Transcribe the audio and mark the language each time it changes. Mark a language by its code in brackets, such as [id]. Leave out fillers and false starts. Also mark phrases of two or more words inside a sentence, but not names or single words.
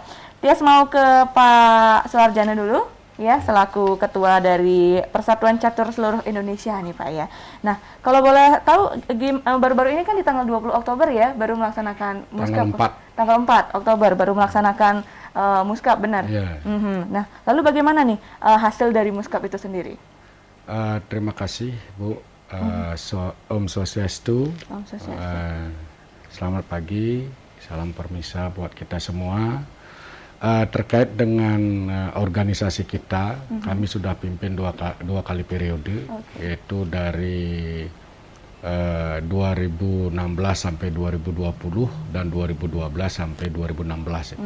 [id] Tias mau ke Pak Suwarjana dulu ya, selaku ketua dari Persatuan Catur Seluruh Indonesia nih Pak ya. Nah, kalau boleh tahu baru-baru ini kan di tanggal 20 Oktober ya baru melaksanakan muskap. Tanggal 4 Oktober baru melaksanakan muskap, benar? Ya. Nah, lalu bagaimana nih hasil dari muskap itu sendiri? Terima kasih Bu. Om Swastiastu. Om Swastiastu. Selamat pagi, salam permisa buat kita semua. Terkait dengan organisasi kita, kami sudah pimpin dua kali periode, yaitu dari 2016 sampai 2020 dan 2012 sampai 2016 itu.